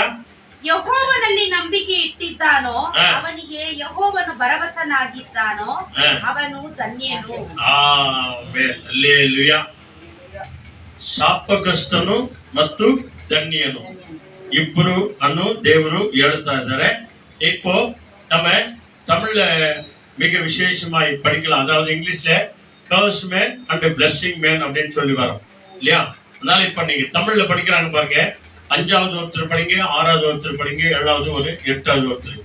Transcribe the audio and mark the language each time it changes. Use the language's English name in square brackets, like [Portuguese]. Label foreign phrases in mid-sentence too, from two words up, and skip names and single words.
[Kannada] ಯೆಹೋವನಲ್ಲಿ ನಂಬಿಕೆ ಇಟ್ಟಿದ್ದಾನೋ ಅವನಿಗೆ ಯೆಹೋವನು ಭರವಸನಾಗಿದ್ದಾನೋ ಅವನು ಧನ್ಯನು. ಆಮೆನ್. ಹಲ್ಲೆಲೂಯಾ. ಶಾಪಗ್ರಸ್ತನು ಮತ್ತು ಧನ್ಯನು ಇಬ್ಬರು ಅನ್ನು ದೇವರು ಹೇಳ್ತಾ ಇದ್ದಾರೆ. [Tamil] இப்போ நம்ம தமிழ்ல மிக விசேஷமாய் படிக்கலாம். அதாவது இங்கிலீஷ்ல [English] curse man and blessing man [Tamil] அப்படின்னு சொல்லி வரோம் இல்லையா? அதனால இப்ப நீங்க தமிழ்ல படிக்கிறாங்க பாருங்க. 5வது ஒருத்தர் படிங்க, 6வது ஒருத்தர் படிங்க, 7வது ஒரு 8வது ஒருத்தர்.